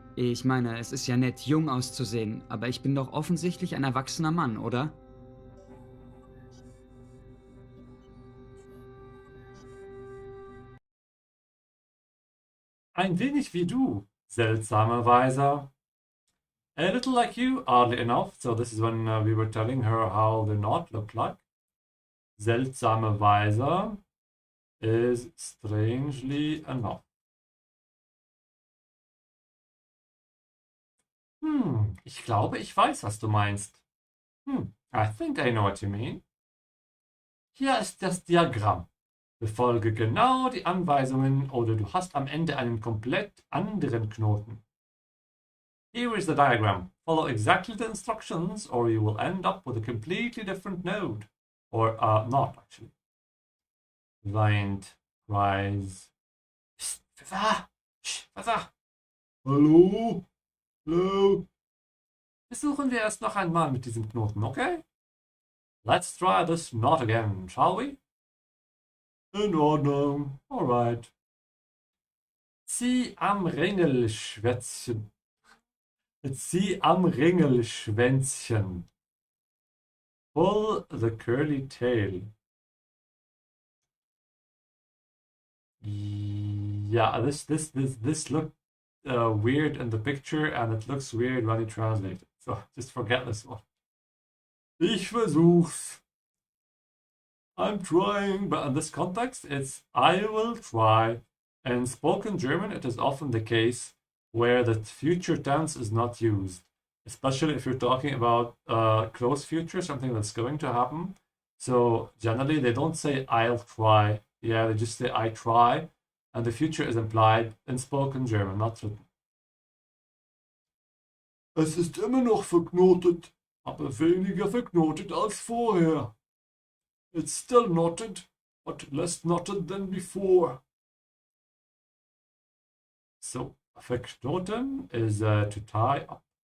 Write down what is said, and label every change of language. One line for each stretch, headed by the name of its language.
German: Ich meine, es ist ja nett, jung auszusehen, aber ich bin doch offensichtlich ein erwachsener Mann, oder? Ein wenig wie du, seltsamerweise.
English: A little like you, oddly enough. So this is when we were telling her how the knot looked like. Seltsamerweise is strangely enough.
German: Ich glaube, ich weiß, was du meinst.
English: I think I know what you mean.
German: Hier ist das Diagramm. Befolge genau die Anweisungen oder du hast am Ende einen komplett anderen Knoten.
English: Here is the diagram. Follow exactly the instructions or you will end up with a completely different node. Or not, actually. Weint, cries. Psst, Pfeffer! Shh, Pfeffer! Hallo? Hallo?
German: Versuchen wir es noch einmal mit diesem Knoten, okay?
English: Let's try this knot again, shall we?
German: In Ordnung. Alright. Zieh am Ringelschwänzchen. Zieh am Ringelschwänzchen.
English: Pull the curly tail. Yeah, this looked weird in the picture and it looks weird when you translate it. So just forget this one.
German: Ich versuch's.
English: I'm trying, but in this context, it's I will try. In spoken German, it is often the case where the future tense is not used, especially if you're talking about close future, something that's going to happen. So generally, they don't say I'll try. Yeah, they just say I try, and the future is implied in spoken German, not written.
German: Es ist immer noch verknotet, aber weniger verknotet als vorher.
English: It's still knotted, but less knotted than before. So, verknoten is to tie up.